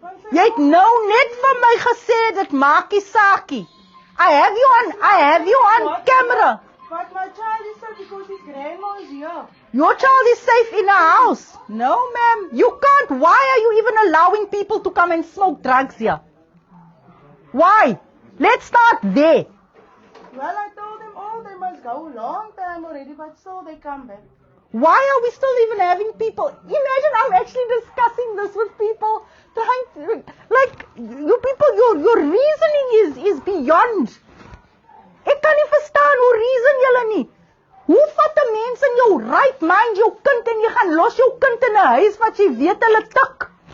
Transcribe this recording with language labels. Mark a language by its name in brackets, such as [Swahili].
[Afrikaans] Jy het nou net vir my gesê dit maak nie saakie. [English] I have you on camera. But my child is safe because his grandma is here. Your child is safe in a house. No, ma'am. You can't. Why are you even allowing people to come and smoke drugs here? Why? Let's start there. Well, I told them all they must go long time already, but still they come back. Why are we still even having people? Imagine I'm actually discussing this with people. Like, you people, your reasoning is beyond. [Afrikaans] Ek kan nie verstaan hoe reason julle nie. Hoe vat 'n mens in jou [English] right mind [Afrikaans] jou kind en jy gaan los jou kind in 'n huis wat jy weet hulle tik?